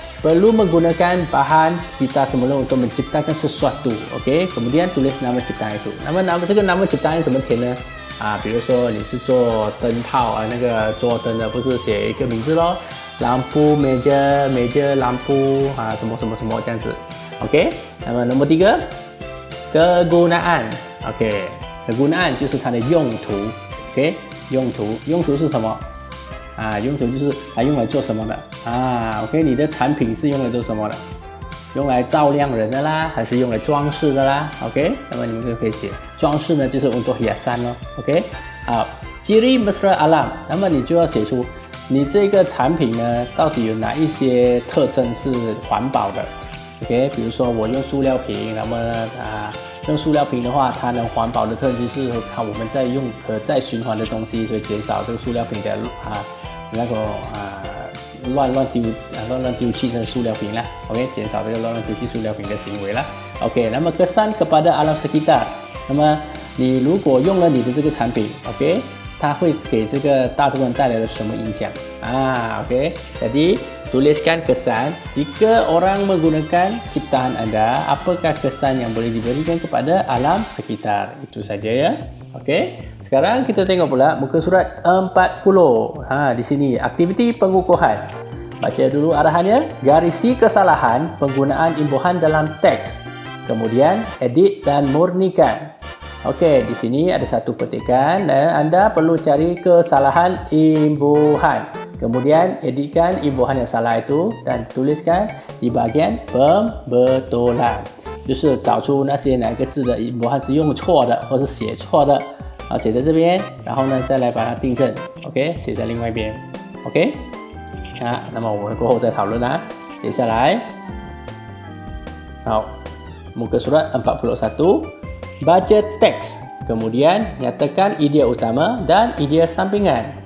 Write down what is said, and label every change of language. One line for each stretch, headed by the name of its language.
Malay: perlu menggunakan bahan kita semula untuk menciptakan sesuatu. OK， kemudian tulis nama ciptaan itu。 这个nama ciptaan
Chinese: 怎么填呢？比如说你是做灯泡那个做灯的，不是写一个名字咯 ？lampu meja lampu 什么什么什么这样子。 OK， 那么nomor 3 kegunaan。 OK， kegunaan 就是它的用途。OK， 用途是什么？用途就是用来做什么的？OK， 你的产品是用来做什么的？用来照亮人的啦，还是用来装饰的啦 ？OK， 那么你们就可以写装饰呢，就是
Malay: untuk hiasan
Chinese: 咯。 OK， 好 ，ciri mesra alam， 那么你就要写出你这个产品呢，到底有哪一些特征是环保的 ？OK， 比如说我用塑料瓶，那么用塑料瓶的话，它能环保的特征就是看我们在用可再循环的东西，所以减少这个塑料瓶的那个乱丢弃的塑料瓶啦 ，OK， 减少这个乱丢弃塑料瓶的行为啦 ，OK。那么kesan kepada alam sekitar， 那么你如果用了你的这个产品 ，OK， 它会给这个大自然带来了什么影响？OK，
Malay: jadi tuliskan kesan jika orang menggunakan ciptaan Anda, apakah kesan yang boleh diberikan kepada alam sekitar? Itu saja ya. Oke. Sekarang kita tengok pula muka surat 40. Di sini aktiviti pengukuhan. Baca dulu arahannya. Garisi kesalahan penggunaan imbuhan dalam teks. Kemudian edit dan murnikan. Oke, di sini ada satu petikan dan Anda perlu cari kesalahan imbuhan. Kemudian editkan imbuhan yang salah itu dan tuliskan di bagian pembetulan.
Chinese: 就是找出那些哪个字的imbuhan是用错的或是写错的。写在这边，然后呢，再来把它订正 ，OK， 写在另外一边 ，OK， 那么我们过后再讨论啦。接下来，好，
Malay: muka surat 41, baca teks, kemudian nyatakan idea utama dan idea sampingan。